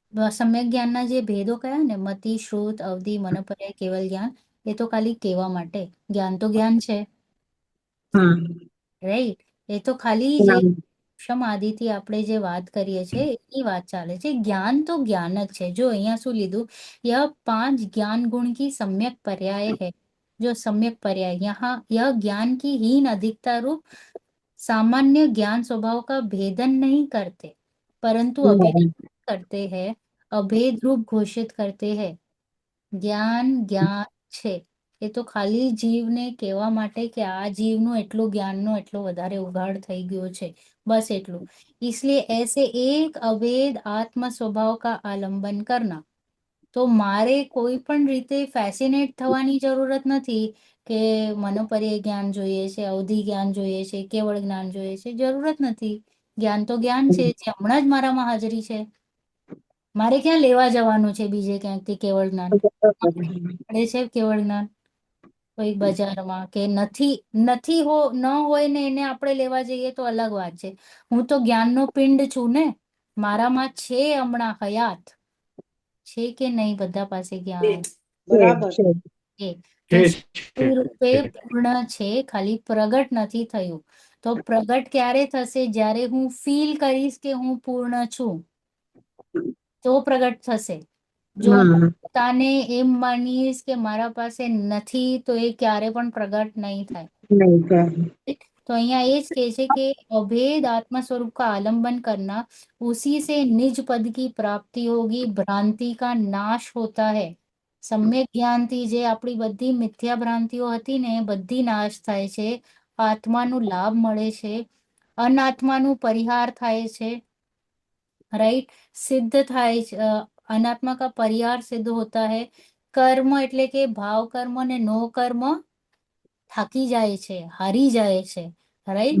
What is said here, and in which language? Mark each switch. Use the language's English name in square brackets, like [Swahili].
[Gujarati] સમ્યક જ્ઞાનના જે ભેદો કયા ને, મતિ, શ્રુત, અવધિ, મનોપર્યાય, કેવલ જ્ઞાન, એ તો ખાલી કહેવા માટે. જ્ઞાન તો જ્ઞાન છે, હા, રાઈટ? એ તો ખાલી જે હા. આદિથી આપણે જે વાત કરીએ છીએ એની વાત ચાલે છે. જ્ઞાન તો જ્ઞાન જ છે. જો અહીંયા શું લીધું? [Hindi] यह 5 ज्ञान गुण की सम्यक पर्याय है. जो सम्यक पर्याय यहाँ यह ज्ञान की हीन अधिकता रूप सामान्य ज्ञान स्वभाव का भेदन नहीं करते, परंतु अभेद करते हैं, अभेद रूप घोषित करते हैं. [Gujarati] જ્ઞાન જ્ઞાન છે, એ તો ખાલી જીવને કહેવા માટે કે આ જીવનું એટલું જ્ઞાનનો એટલો વધારે ઉઘાડ થઈ ગયો છે, બસ એટલું. [Hindi] इसलिए ऐसे एक अभेद आत्म स्वभाव का आलंबन करना. [Gujarati] તો મારે કોઈ પણ રીતે ફેસિનેટ થવાની જરૂરત નથી કે મનોપર્યાય જ્ઞાન જોઈએ છે, અવધિ જ્ઞાન જોઈએ છે, કેવળ જ્ઞાન જોઈએ છે, જરૂરત નથી. જ્ઞાન તો જ્ઞાન છે જે હમણાં જ મારામાં હાજરી છે. મારે ક્યાં લેવા જવાનું છે બીજે ક્યાંકથી કેવળ જ્ઞાન? મળે છે કેવળ જ્ઞાન કોઈ બજારમાં કે નથી? નથી ન હોય ને એને આપણે લેવા જઈએ તો અલગ વાત છે. હું તો જ્ઞાનનો પિંડ છું ને, મારામાં છે હમણાં હયાત છે કે નહીં? બધા પાસે જ્ઞાન બરાબર. એ તે રૂપે પૂર્ણ છે, ખાલી પ્રગટ નથી થયું. તો પ્રગટ ક્યારે થશે? જ્યારે હું ફીલ કરીશ કે હું પૂર્ણ છું, તો પ્રગટ થશે. જો પોતાને એમ માનીશ કે મારા પાસે નથી, તો એ ક્યારે પણ પ્રગટ નહીં થાય. [Hindi] तो यहाँ ये कहे છે કે अभेद आत्मा स्वरूप का आलंबन करना, उसी से निज पद की प्राप्ति होगी, भ्रांति का नाश होता है, [Gujarati] સમ્યક જ્ઞાનથી જે આપણી બધી મિથ્યા ભ્રાંતિઓ હતી ને એ બધી નાશ થાય છે, આત્માનું લાભ મળે છે, અનાત્માનું પરિહાર થાય છે, राइट, सिद्ध થાય છે, [Hindi] અનાત્મા કા પરિહાર સિદ્ધ હોતા है, [Gujarati] કર્મ એટલે કે ભાવ કર્મ ને નો કર્મ થાકી જાય છે, હારી જાય છે, રાઈટ.